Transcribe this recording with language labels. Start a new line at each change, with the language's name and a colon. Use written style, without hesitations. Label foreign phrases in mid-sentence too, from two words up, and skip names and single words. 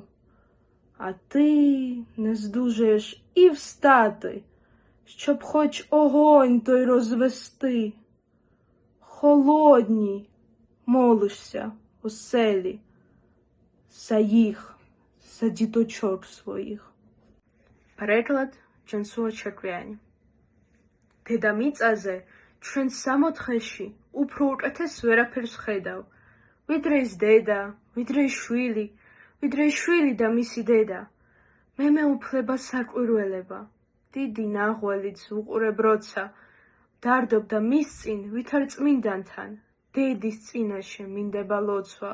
Ukrainian: А ти не здужаєш і встати, щоб хоч огонь той розвести. Холодній молишся у селі за їх, за діточок своїх. Переклад Джансуа Черквიანი.
Georgian: დედამიწაზე ჩვენ სამოთხეში უფრო უკეთეს ვერაფერს ხედავ, ვიდრე ის დედა, ვიდრე შვილი და მისი დედა. მე მეუფლება საკვირველება, დიდი ნაღველიც უყურებ როცა, დარდობდა მის წინ, ვითარ წმინდანთან, დედის წინაშე მინდება ლოცვა.